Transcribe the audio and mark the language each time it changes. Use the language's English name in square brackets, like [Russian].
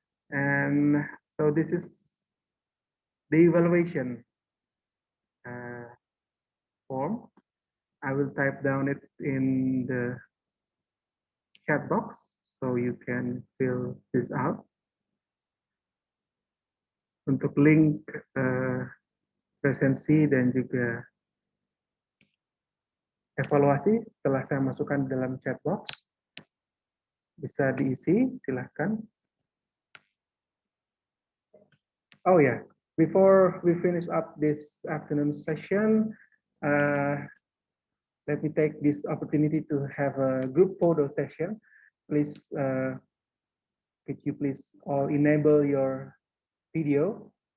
[English] And so this is the evaluation form. I will type down it in the chat box so you can fill this out. [Indonesian] Untuk link presensi dan juga evaluasi setelah saya masukkan dalam chat box, bisa diisi, silahkan. [English] Oh yeah, before we finish up this afternoon session, let me take this opportunity to have a group photo session. Please, could you please all enable your video?